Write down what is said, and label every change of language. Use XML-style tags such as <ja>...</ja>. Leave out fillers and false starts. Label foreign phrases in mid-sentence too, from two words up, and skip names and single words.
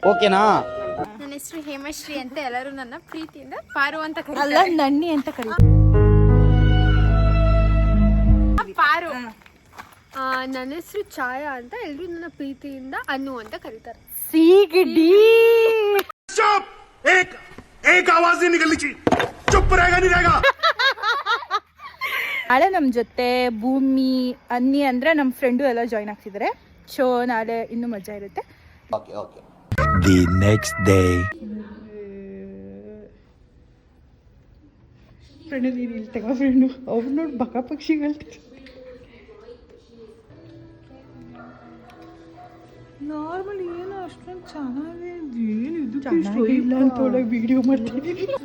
<kn>ಓಕೆನಾ? ನನ್ನ ಹೆಸರು ಹೇಮಶ್ರೀ ಅಂತ, ಎಲ್ಲರೂ ನನ್ನ ಪ್ರೀತಿಯಿಂದ ಪಾರು ಅಂತ ಕರೀತಾರೆ. ಅಲ್ಲ, ನನ್ನಿ ಅಂತ ಕರೀತಾರೆ. ಪಾರು. ನನ್ನ ಹೆಸರು ಛಾಯಾ ಅಂತ, ಎಲ್ಲರೂ ನನ್ನ ಪ್ರೀತಿಯಿಂದ ಅನ್ನು ಅಂತ ಕರೀತಾರೆ. ಸಿಗಡಿ.</kn> <hi>एक आवाज नहीं निकलनी चाहिए. चुप रहेगा नहीं रहेगा.</hi> <kn>ನಾಳೆ ನಮ್ಮ ಜೊತೆ ಭೂಮಿ, ಅನ್ನಿ ಅಂದ್ರೆ ನಮ್ಮ ಫ್ರೆಂಡು ಎಲ್ಲ ಜಾಯ್ನ್ ಆಗ್ತಿದ್ದಾರೆ. ಸೊ ನಾಳೆ ಇನ್ನೂ ಮಜಾ ಇರುತ್ತೆ.</kn> <en>Okay. The next day.</en> <kn>ಫ್ರೆಂಡು ನೀನು ಇಲ್ಲಿ ತಗೋ ಫ್ರೆಂಡು. ಅವ್ರು ನೋಡಿ ಬಕ ಪಕ್ಷಿಗಳು. ನಾರ್ಮಲ್ ಏನೋ ಅಷ್ಟೊಂದು ಚೆನ್ನಾಗೇ ಏನಿದು ಚೆನ್ನಾಗಿಲ್ಲ ಅಂತ ಒಳಗೆ ವಿಡಿಯೋ ಮಾಡ್ತಿದ್ದೀನಿ.</kn>